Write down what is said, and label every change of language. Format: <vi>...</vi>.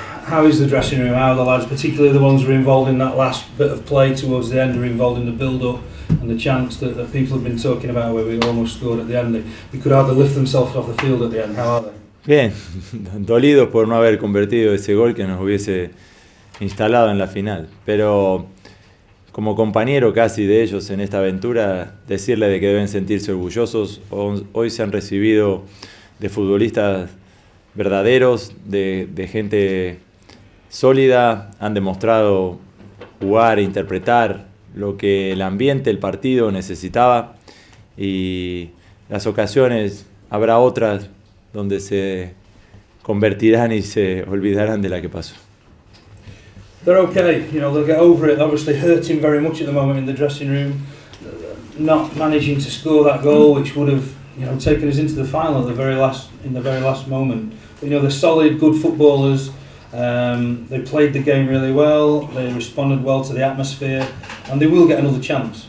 <en>How is the dressing room? How are the lads, particularly the ones who are involved in that last bit of play towards the end, are involved in the build-up and the chance that people have been talking about where we almost scored at the end? They could hardly lift themselves off the field at the end. How are they?</en> <es>Bien, dolidos por no haber convertido ese gol que nos hubiese instalado en la final, pero como compañero casi de ellos en esta aventura, decirle de que deben sentirse orgullosos. Hoy se han recibido de futbolistas verdaderos, de gente sólida, han demostrado jugar e interpretar lo que el ambiente, el partido necesitaba, y las ocasiones habrá otras donde se convertirán y se olvidarán de la que pasó.</es> <en>They're okay, you know, they'll get over it. Obviously hurting very much at the moment in the dressing room, not managing to score that goal which would have, you know, taken us into the final at the very last moment. But, you know, they're solid, good footballers. They played the game really well, they responded well to the atmosphere, and they will get another chance.</en>